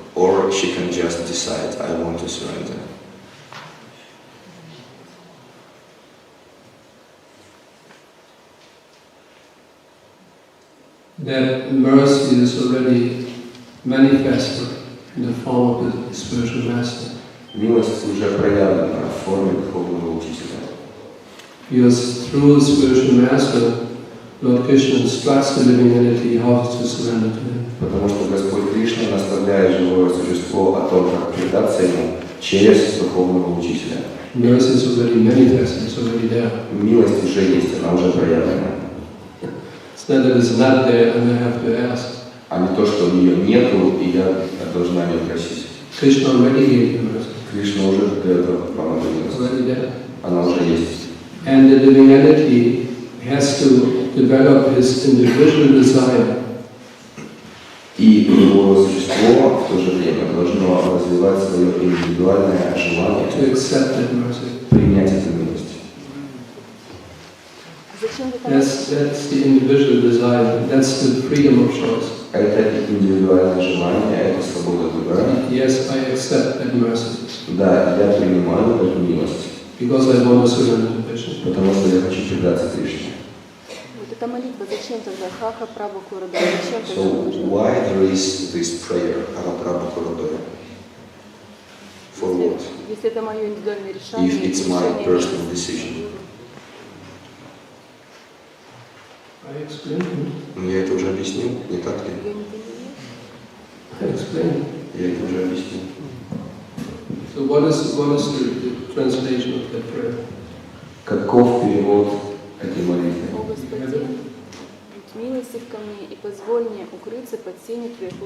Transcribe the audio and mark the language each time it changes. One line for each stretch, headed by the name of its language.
English: Or she can just decide, I want to surrender? That mercy is already manifested in the form of the spiritual master.
Russian: Милость уже проявлена в форме духовного учителя.
English: Because through the spiritual master, Lord Krishna instructs the living entity how to surrender to him.
Russian: Потому что Господь Кришна наставляет живое существо о том, как предаться Ему через духовного учителя.
English: Mercy is already manifested, it's already there.
Russian: Милость уже есть, она уже проявлена.
English: It's not that it's not there and I have to ask.
Russian: А не то, что ее нету, и я должна ее просить.
English: Krishna already gave you mercy.
Russian: Кришна уже дает вам эту милость.
English: Already there.
Russian: Она уже есть.
English: And the living entity has to develop his individual desire.
Russian: И его существо в то же время должно развивать свое индивидуальное желание принять эту милость.
English: That's the individual desire. That's the freedom of choice.
Russian: Это индивидуальное желание, это свобода выбора.
English: Yes, I accept that mercy.
Russian: Да, я принимаю эту милость.
English: Because I want to surrender to Krishna. Потому что я хочу предаться Кришне.
Russian: Вот эта молитва, зачем тогда Хаха Прабху Городом? Зачем тогда
English: So why there is this prayer, Haha Prabhu Korodora? For what?
Russian: Если это мое индивидуальное решение,
English: If it's my personal decision. I explained.
Russian: Но я это уже объяснил, не так ли?
English: I explained.
Russian: Я это уже объяснил.
English: So what is the translation of that prayer?
Russian: Каков перевод этой молитвы? О Господи, будь милостив ко мне и позволь мне укрыться под сенью Твоих